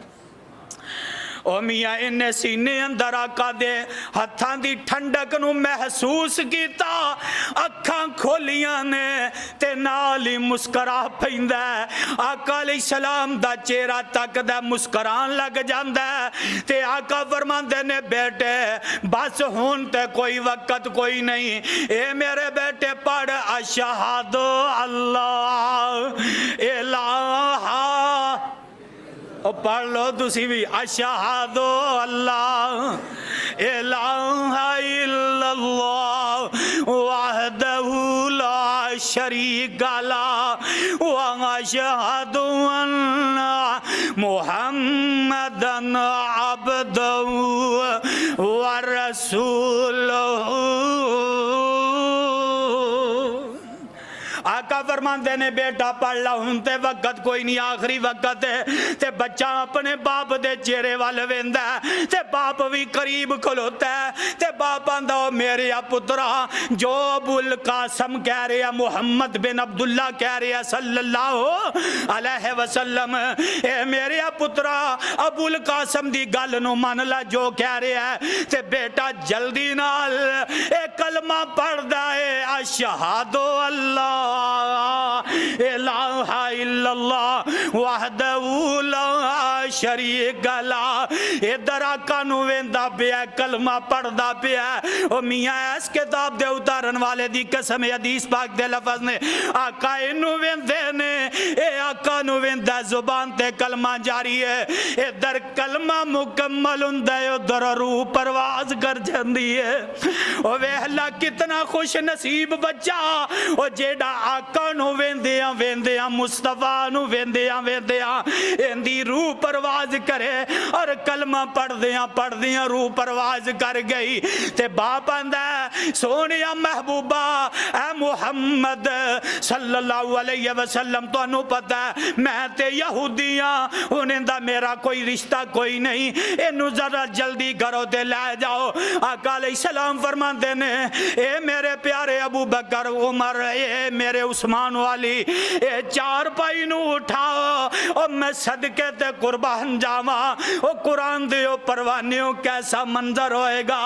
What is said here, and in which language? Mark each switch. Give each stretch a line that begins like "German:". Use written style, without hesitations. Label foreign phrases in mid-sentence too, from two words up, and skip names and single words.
Punjabi: او میاں اِنہیں سینے اندر آقا دے ہتھاں دی ٹھنڈک نوں محسوس کیا اکھاں کھولیاں نے تے نال ہی مسکرا پیندا آقا علیہ السلام دا چہرہ تکدا مسکران لگ جاندا تے آقا فرماندے نے بیٹے بس ہن تے کوئی وقت کوئی نہیں اے میرے بیٹے پڑھ
Arabic: أشهد أن لا إله
Punjabi: اور پڑھ لو تسی بھی
Arabic: أشهد أن لا إله إلا الله وحده لا شريك له وأشهد أن محمدا عبده ورسوله.
Punjabi: آقا فرماتے نے بیٹا پڑھ لا ہن تے وقت کوئی نہیں آخری وقت ہے تے بچہ اپنے باپ دے چہرے وال ویندا تے باپ بھی قریب کھلوتا ہے تے باپ آندا او میرے پُترا جو ابوالقاسم کہہ رہے ہیں محمد بن عبداللہ کہہ رہے ہیں
Arabic: صلى الله عليه وسلم
Punjabi: اے میرے پُترا ابوالقاسم دی گل نوں من لا جو کہہ رہے ہیں تے بیٹا جلدی نال اے کلمہ پڑھدا ہے
Arabic: أشهد أن لا إله إلا الله وحده لا شريك له.
Punjabi: اِدھر آقا نوں ویندا پیا کلمہ پڑھدا پیا او میاں اس کتاب دے اُتارن والے دی قسم حدیث پاک دے لفظ نے آقا اِنوں ویندے نے اے آقا نوں ویندا زبان تے کلمہ جاری ہے اِدھر کلمہ مکمل ہندا ہے اُدھر روح پرواز کر جاندی ہے. او ویہلا کتنا خوش نصیب بچہ او جیہڑا آقا نوں ویندیاں ویندیاں مصطفیٰ نوں ویندیاں ویندیاں اِندی روح پرواز کرے اور کلمہ پڑھدیاں روح پرواز کر گئی تے باپ آندا سونیا محبوبا اے محمد
Arabic: صلى الله عليه وسلم
Punjabi: تہانوں پتا ہے میں تے یہودیاں اُنہیں دا میرا کوئی رشتہ کوئی نہیں اِنوں ذرا جلدی کرو تے لے جاؤ. آقا علیہ السلام فرماتے نے اے میرے پیارے ابوبکر عمر اے میرے عثمان والی اے چار پائی نوں اٹھاؤ اور میں صدقے تے قربان جاوا او قرآن دے او پروانیوں کیسا منظر ہوئےگا.